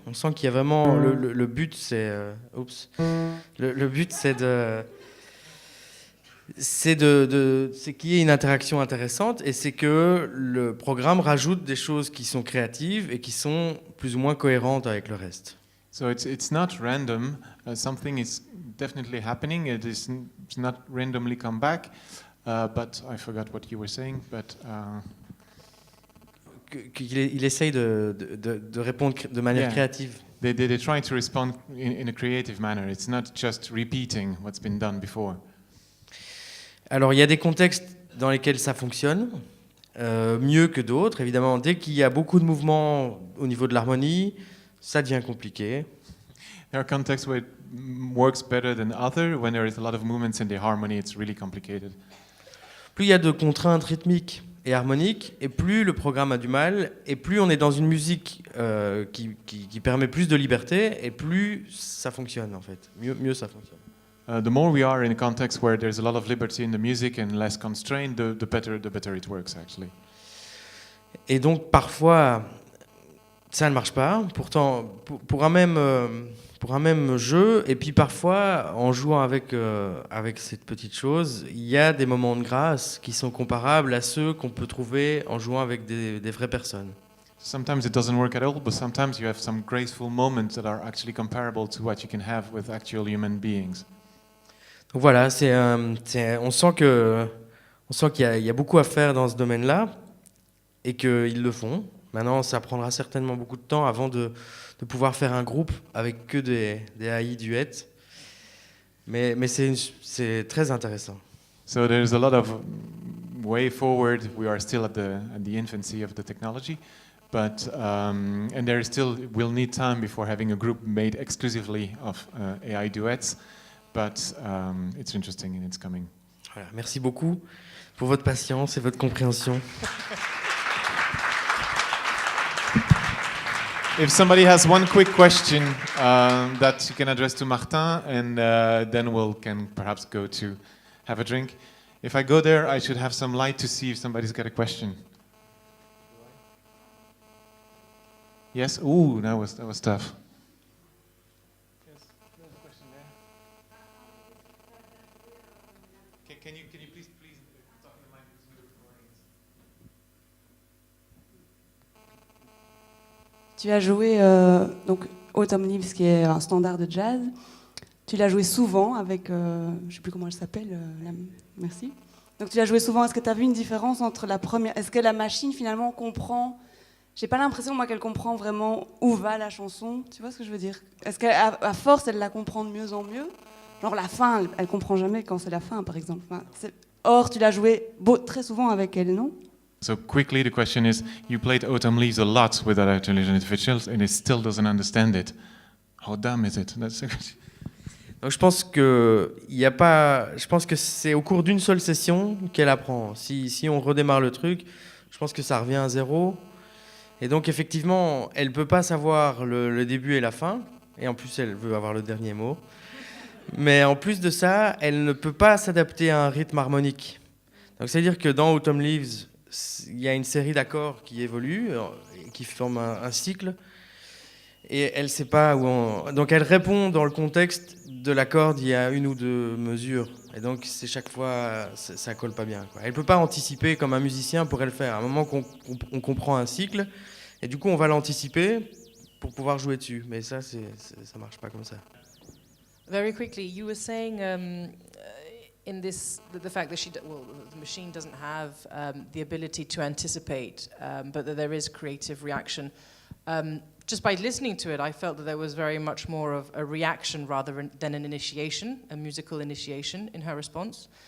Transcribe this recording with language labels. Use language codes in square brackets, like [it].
[fr] On sent qu'il y a vraiment le but, c'est le but, c'est qu'il y ait une interaction intéressante et c'est que le programme rajoute des choses qui sont créatives et qui sont plus ou moins cohérentes avec le reste. [en] So it's not random. Something is definitely happening. It's not randomly come back. But I forgot what you were saying. But [fr] qu'il essaye de répondre de manière créative. [en] They try to respond in a creative manner. It's not just repeating what's been done before. [fr] Alors il y a des contextes dans lesquels ça fonctionne mieux que d'autres. Évidemment, dès qu'il y a beaucoup de mouvements au niveau de l'harmonie, ça devient compliqué. [en] There are contexts where it works better than other. When there is a lot of movements in the harmony, it's really complicated. [fr] Plus il y a de contraintes rythmiques et harmoniques, et plus le programme a du mal, et plus on est dans une musique qui permet plus de liberté, et plus ça fonctionne en fait. Mieux ça fonctionne. [en] The more we are in a context where there's a lot of liberty in the music and less constraint, the better it works actually. [fr] Et donc parfois ça ne marche pas. Pourtant pour un même jeu, et puis parfois en jouant avec cette petite chose, il y a des moments de grâce qui sont comparables à ceux qu'on peut trouver en jouant avec des vraies personnes. [en] Sometimes it doesn't work at all, but sometimes you have some graceful moments that are actually comparable to what you can have with actual human beings. [fr] Donc voilà, on sent qu'il y a beaucoup à faire dans ce domaine-là et qu'ils le font. Maintenant, ça prendra certainement beaucoup de temps avant de pouvoir faire un groupe avec que des AI Duet. Mais c'est très intéressant. [en] So there's a lot of way forward. We are still at the infancy of the technology, but and there is still we'll need time before having a group made exclusively of AI duets. But it's interesting and it's coming. [fr] Voilà, merci beaucoup pour votre patience et votre compréhension. [en] If somebody has one quick question that you can address to Martin, and then can perhaps go to have a drink. If I go there, I should have some light to see if somebody's got a question. Yes? Ooh, that was tough. Yes, there's a question there. Can you please talk in the mic because you're recording? [fr] Tu as joué donc Humanities, qui est un standard de jazz. Tu l'as joué souvent avec, je ne sais plus comment elle s'appelle, merci. Donc tu l'as joué souvent. Est-ce que tu as vu une différence entre la première... Est-ce que la machine finalement comprend... J'ai pas l'impression moi qu'elle comprend vraiment où va la chanson. Tu vois ce que je veux dire? Est-ce qu'à force elle la comprend de mieux en mieux? Genre la fin, elle comprend jamais quand c'est la fin par exemple. Enfin, or tu l'as joué très souvent avec elle, non? [en] So quickly, the question is: you played Autumn Leaves a lot with other intelligent individuals, and it still doesn't understand it. How dumb is it? That's the question. [fr] Donc je pense que c'est au cours d'une seule session qu'elle apprend. Si on redémarre le truc, je pense que ça revient à zéro. Et donc effectivement, elle peut pas savoir le début et la fin. Et en plus, elle veut avoir le dernier mot. Mais en plus de ça, elle ne peut pas s'adapter à un rythme harmonique. Donc c'est-à-dire que dans Autumn Leaves, il y a une série d'accords qui évoluent, qui forment un cycle. Et elle sait pas où donc elle répond dans le contexte de l'accord d'il y a une ou deux mesures. Et donc c'est chaque fois, ça colle pas bien, quoi. Elle peut pas anticiper comme un musicien pourrait le faire. À un moment qu'on comprend un cycle, et du coup on va l'anticiper pour pouvoir jouer dessus. Mais ça marche pas comme ça. [en] Very quickly, you were saying in this the fact that the machine doesn't have the ability to anticipate, but that there is creative reaction. Just by listening to it, I felt that there was very much more of a reaction rather than an initiation, a musical initiation in her response.